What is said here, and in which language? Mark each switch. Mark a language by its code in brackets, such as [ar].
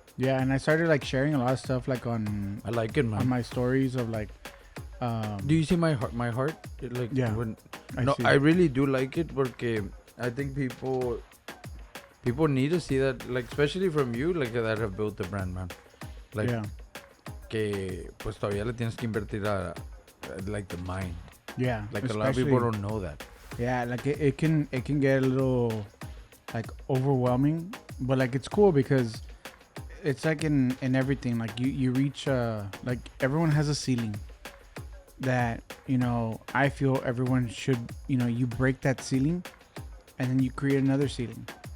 [en] Yeah, and I started like sharing a lot of stuff like on. I like it, man. On my stories of like. Do you see my heart? Like, yeah. I really do like it [es] porque [en] I think people need to see that, like, especially from you, like, that have built the brand, man. Like, yeah. [es] Que pues todavía le tienes que invertir a [en] like the mind. Yeah. Like, a lot of people don't know that. Yeah, like it can get a little like overwhelming, but like it's cool because it's like in everything. Like you reach like everyone has a ceiling that, you know, I feel everyone should, you know, you break that ceiling and then you create another ceiling.